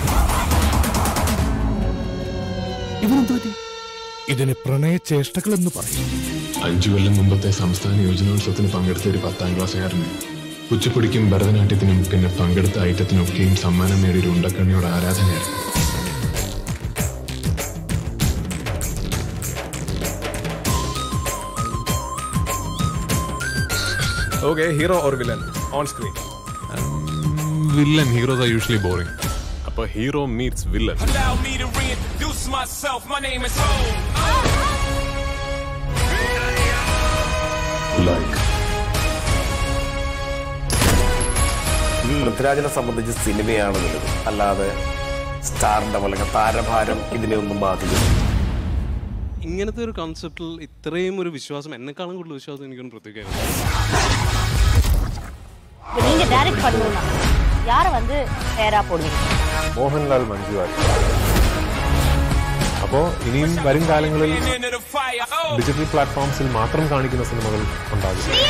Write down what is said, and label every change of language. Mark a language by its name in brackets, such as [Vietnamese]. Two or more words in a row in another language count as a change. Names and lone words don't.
[Malayalam] ഇതിന് പ്രണയചേഷ്ടകൾ എന്ന് പറയും. 5 കൊല്ലം മുമ്പത്തെ സംസ്ഥാന യോജനോത്സവത്തിന് പങ്കെടുത്ത ഒരു 10ാം ക്ലാസ്സുകാരന് കുച്ചിപ്പുടിക്കും ഭരതനാട്യത്തിനും പിന്നെ പങ്കെടുത്ത ഐറ്റത്തിനൊക്കെയും സമ്മാനം നേടിയൊരു ഉണ്ടക്കണ്ണിയോട് ആരാധനയായിരുന്നു. [English] Okay, hero or villain on screen? Villain. Heroes are usually boring. Appa hero meets villain. Allow me to reintroduce myself. My name is Like. [Malayalam] പൃഥ്വിരാജിനെ സംബന്ധിച്ച് സിനിമയാണ് വലുത്, അല്ലാതെ സ്റ്റാറിന്റെ പോലെ താരഭാരം ഇതിനെ ഒന്നും ബാധിക്കും. ഇങ്ങനത്തെ ഒരു കോൺസെപ്റ്റിൽ ഇത്രയും ഒരു വിശ്വാസം, എന്നെക്കാളും കൂടുതൽ വിശ്വാസം എനിക്കൊന്നും പൃഥ്വിരാജ്. [Tamil] நீங்க டைரக்ட் பண்ணனும்னா யாரை வந்து பேரா போடுவீங்க? [Malayalam] മോഹൻലാൽ, മഞ്ജു വാര്യർ. അപ്പോൾ ഇനിയും വരും കാലങ്ങളിൽ [English] digital platforms [Malayalam] മാത്രം കാണിക്കുന്ന സിനിമകൾ ഉണ്ടാകും.